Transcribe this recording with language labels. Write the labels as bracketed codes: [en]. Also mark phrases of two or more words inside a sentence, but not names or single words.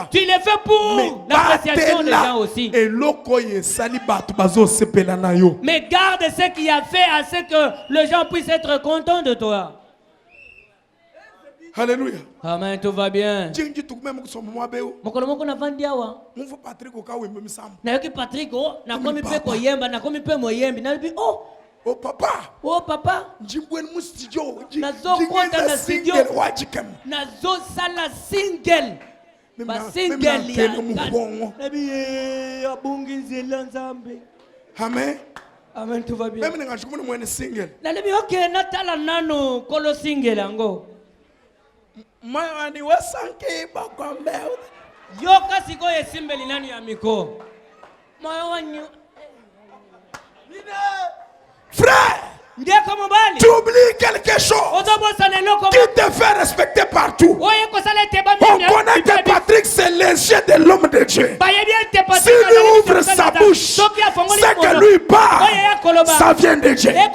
[fr] Tu le fais pour l'appréciation des gens aussi. Mais garde ce qui a fait à ce que les gens puissent être contents de toi. Alléluia. Amen, tout va bien. Oh papa. Oh papa. [ln] Nazo kwenda na studio. Nazo sala single. [fr] Amen. Amen, tout va bien. Même si je suis single. [ln] Yoka siko yesimbeli nani ya miko. Moyo wanyu. [fr] Frère, tu oublies quelque chose qui te fait respecter partout. On connaît que Patrick c'est l'ingé de l'homme de Dieu. S'il ouvre sa bouche, c'est que lui parle, ça vient de Dieu.